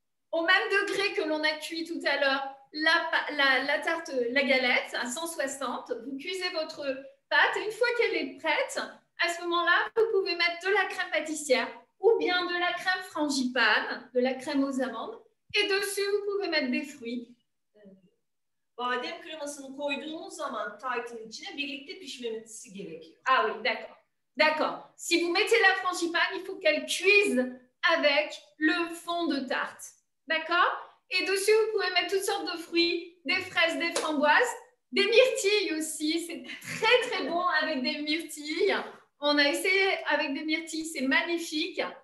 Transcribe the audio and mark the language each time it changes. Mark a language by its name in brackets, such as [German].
[French] Au même degré que l'on a cuit tout à l'heure la tarte, la galette à 160, vous cuisez votre pâte et une fois qu'elle est prête, à ce moment-là, vous pouvez mettre de la crème pâtissière ou bien de la crème frangipane, de la crème aux amandes. Et dessus, vous pouvez mettre des fruits. [Turkish] Badem kremasını koyduğumuz zaman tartının içine birlikte pişmemesi gerekiyor. [French] Ah oui, d'accord. D'accord. Si vous mettez la frangipane, il faut qu'elle cuise avec le fond de tarte. D'accord? Et dessus, vous pouvez mettre toutes sortes de fruits, des fraises, des framboises, des myrtilles aussi. C'est très, très bon avec des myrtilles. On a essayé avec des myrtilles, c'est magnifique.